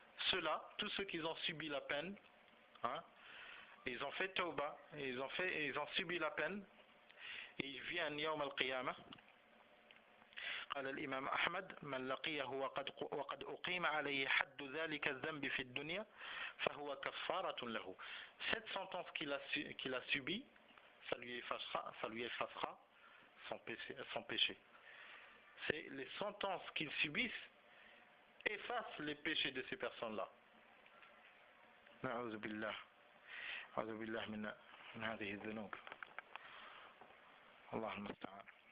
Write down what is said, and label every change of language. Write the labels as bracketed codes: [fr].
[fr] Ceux-là, tous ceux qui ont subi la peine, hein, ils ont fait tauba, ils ont subi la peine, et ils viennent [ar] يوم القيامة. قال الإمام أحمد من لقيه وقد أقيم عليه حد ذلك الذنب في الدنيا فهو كفارة له. [fr] Cette sentence qu'il a subie, ça lui effacera son péché. C'est les sentences qu'ils subissent effacent les péchés de ces personnes-là. [ar] نعوذ بالله من هذه الذنوب. الله المستعان.